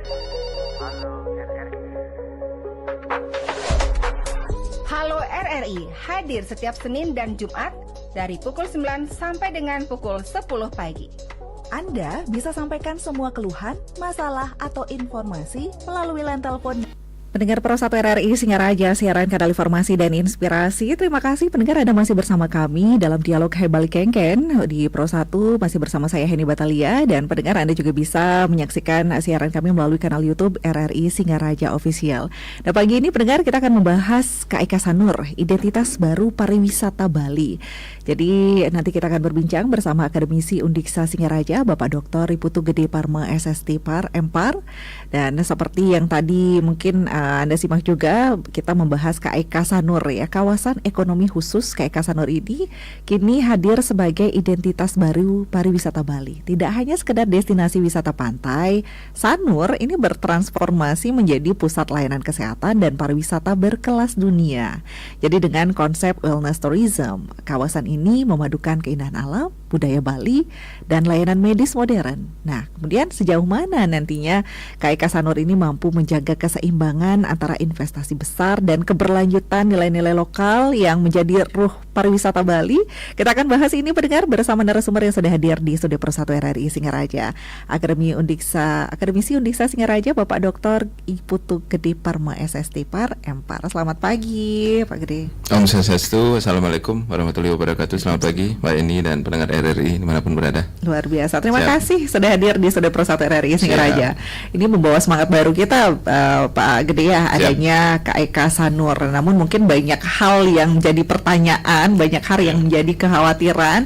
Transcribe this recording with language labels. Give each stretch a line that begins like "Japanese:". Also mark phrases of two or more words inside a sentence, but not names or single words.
Indonesian: Halo RRI. Halo RRI hadir setiap Senin dan Jumat dari pukul 9 sampai dengan pukul 10 pagi. Anda bisa sampaikan semua keluhan, masalah, atau informasi melalui line telepon. Pendengar Pro 1 RRI Singaraja, siaran kanal informasi dan inspirasi. Terima kasih pendengar Anda masih bersama kami dalam dialog Hebali Kengken di Pro 1, masih bersama saya Heni Batalia. Dan pendengar Anda juga bisa menyaksikan siaran kami melalui kanal YouTube RRI Singaraja Official. Dan pagi ini pendengar kita akan membahas KIK Sanur, identitas baru pariwisata Bali. Jadi nanti kita akan berbincang bersama akademisi Undiksa Singaraja, Bapak Dr. Iputu Gede Parma SST Par Empar. Dan seperti yang tadi mungkin Anda simak juga, kita membahas KIK Sanur ya, kawasan ekonomi khusus KIK Sanur ini kini hadir sebagai identitas baru pariwisata Bali. Tidak hanya sekedar destinasi wisata pantai, Sanur ini bertransformasi menjadi pusat layanan kesehatan dan pariwisata berkelas dunia. Jadi dengan konsep
English: wellness tourism,
Indonesian: kawasan ini memadukan keindahan alam, budaya Bali, dan layanan medis modern. Nah, kemudian sejauh mana nantinya KIK Sanur ini mampu menjaga keseimbangan antara investasi besar dan keberlanjutan nilai-nilai lokal yang menjadi ruh pariwisata Bali? Kita akan bahas ini pendengar bersama narasumber yang sudah hadir di Studio Pro 1 RRI Singaraja, Akademisi Undiksa Singaraja, Bapak Dr. Iputu Gede Parma SST Par Empar. Selamat pagi, Pak Gede.
Balinese: Om Swastiastu,
Arabic: السلام عليكم ورحمة الله وبركاته.
Indonesian: Selamat pagi, Mbak Eni dan pendengar RRI dimanapun berada. Luar biasa, terima kasih sudah hadir di Studio Pro 1 RRI Singaraja. Ini membawa semangat baru kita, Pak Gede ya, adanya KIK Sanur. Namun mungkin banyak hal yang menjadi pertanyaan, banyak hal yang menjadi kekhawatiran.